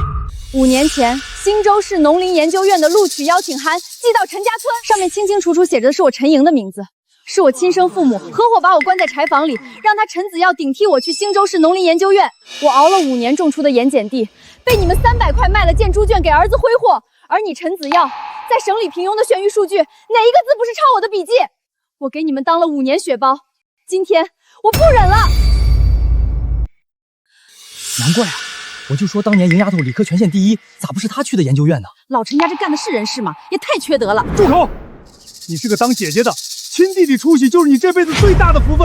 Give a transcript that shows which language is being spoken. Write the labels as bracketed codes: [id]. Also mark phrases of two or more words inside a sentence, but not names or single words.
[zh] ！5 年前，興州市農林研究院的錄取邀請函寄到陳家村，上面清清楚楚寫着的是我陳瑩的名字，是我親生父母合夥把我關在柴房裡，讓他陳子耀頂替我去興州市農林研究院。我熬了5年種出的鹽鹼地，被你們300塊賣了件豬圈給兒子揮霍，而你陳子耀在省裡平庸的選育數據，哪一個字不是抄我的筆記？我給你們當了5年血包，今天我不忍了。難怪啊， 我就說当年赢丫头理科全县第一，咋不是她去的研究院呢？老陈家这干的是人事吗？也太缺德了！住口！你是个当姐姐的，亲弟弟出息就是你这辈子最大的福分。